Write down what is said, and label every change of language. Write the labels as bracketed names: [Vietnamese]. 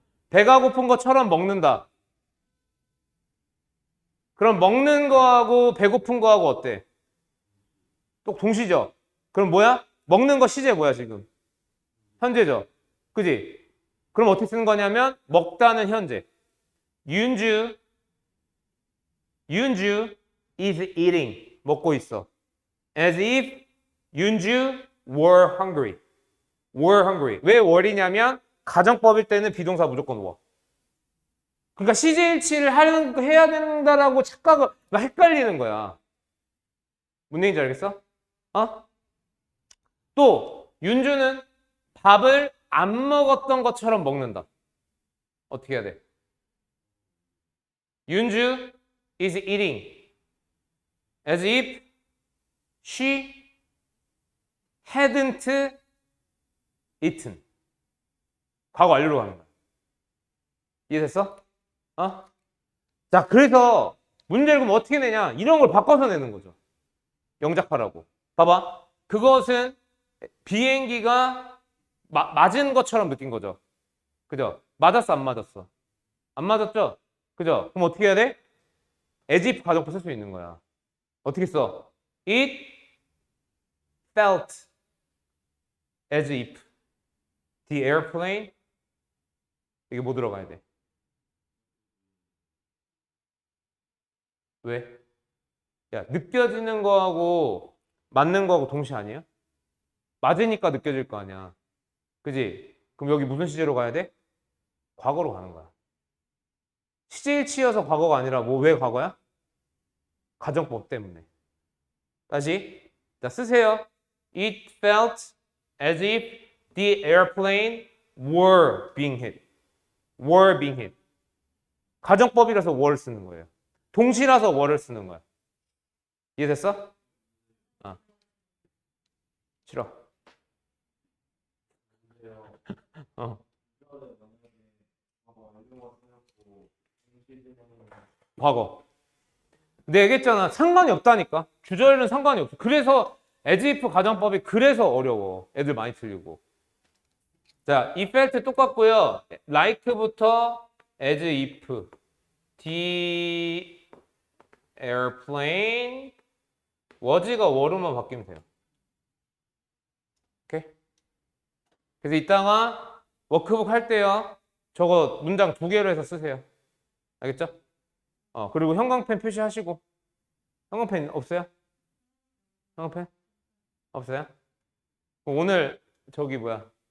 [Korean] 배가 고픈 것처럼 먹는다. 그럼 먹는 거하고 배고픈 거하고 어때? 또 동시죠? 그럼 뭐야? 먹는 거 시제 뭐야 지금? 현재죠? 그지? 그럼 어떻게 쓰는 거냐면 먹다는 현재. [English] 윤주 is eating. [Korean] 먹고 있어. [English] As if 윤주 were hungry. [Korean] 왜 were이냐면 가정법일 때는 비동사 무조건 were. 그러니까 시제일치를 해야 된다라고 착각을 헷갈리는 거야. 뭔 얘기인지 알겠어? 어? 또 윤주는 밥을 안 먹었던 것처럼 먹는다. 어떻게 해야 돼? [English] 윤주 is eating as if she hadn't eaten. [Korean] 과거 완료로 가는 거야. 이해됐어? 어? 자, 그래서 문제를 그럼 어떻게 내냐? 이런 걸 바꿔서 내는 거죠. 영작하라고. 봐봐. 그것은 비행기가 맞은 것처럼 느낀 거죠. 그죠? 맞았어, 안 맞았어? 안 맞았죠? 그죠? 그럼 어떻게 해야 돼? as if 가정법 쓸 수 있는 거야. 어떻게 써? [English] It felt as if the airplane [Korean] 이게 뭐 들어가야 돼? 왜? 야, 느껴지는 거하고 맞는 거하고 동시 아니에요? 맞으니까 느껴질 거 아니야. 그지? 그럼 여기 무슨 시제로 가야 돼? 과거로 가는 거야. 시제일치여서 과거가 아니라 뭐 왜 과거야? 가정법 때문에. 다시. 자, 쓰세요. [English] It felt as if the airplane were being hit. were being hit. [Korean] 가정법이라서 were 쓰는 거예요. 동시라서 were를 쓰는 거야. 이해됐어? 아, 싫어. 어. 과거. 근데 얘기했잖아. 상관이 없다니까. 주절은 상관이 없어. 그래서 as if 가정법이 그래서 어려워. 애들 많이 틀리고. 자, if felt 똑같고요. like부터 [English] as if the airplane was [Korean] 가 were만 바뀌면 돼요. 오케이? 그래서 이따가 워크북 할 때요. 저거 문장 2개로 해서 쓰세요. 알겠죠? 그리고 형광펜 표시하시고. 형광펜 없어요? 형광펜? 없어요? 그럼 오늘 저기 뭐야?